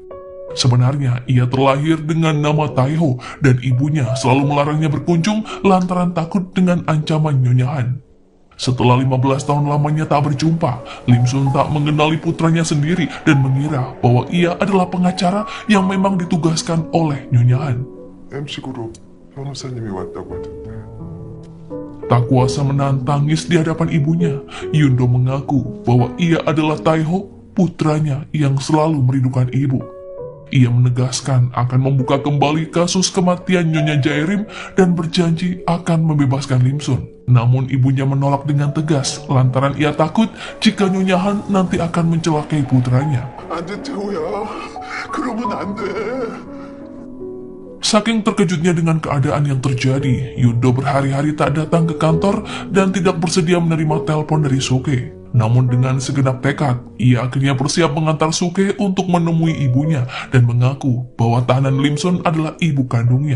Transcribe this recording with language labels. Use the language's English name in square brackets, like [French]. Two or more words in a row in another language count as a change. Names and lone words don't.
[Indonesian] Sebenarnya, ia terlahir dengan nama Taiho dan ibunya selalu melarangnya berkunjung lantaran takut dengan ancaman Nyonya Han. Setelah 15 tahun lamanya tak berjumpa, Lim Sun tak mengenali putranya sendiri dan mengira bahwa ia adalah pengacara yang memang ditugaskan oleh Nyonya Han. [Korean] MC 그룹 변호사님이 왔다고 하던데. [Indonesian] Tak kuasa menahan tangis di hadapan ibunya, Yundo mengaku bahwa ia adalah Taiho, putranya yang selalu merindukan ibu. Ia menegaskan akan membuka kembali kasus kematian Nyonya Jaerim dan berjanji akan membebaskan Lim Sun. Namun ibunya menolak dengan tegas lantaran ia takut jika Nyonya Han nanti akan mencelakai putranya. [Korean] 안 돼, 태호야. 그러면 안 돼. [Indonesian] Saking terkejutnya dengan keadaan yang terjadi, Yundo berhari-hari tak datang ke kantor dan tidak bersedia menerima telepon dari Suke. Namun dengan segenap tekad, ia akhirnya bersiap mengantar Suke untuk menemui ibunya dan mengaku bahwa tahanan Lim Sun adalah ibu kandungnya.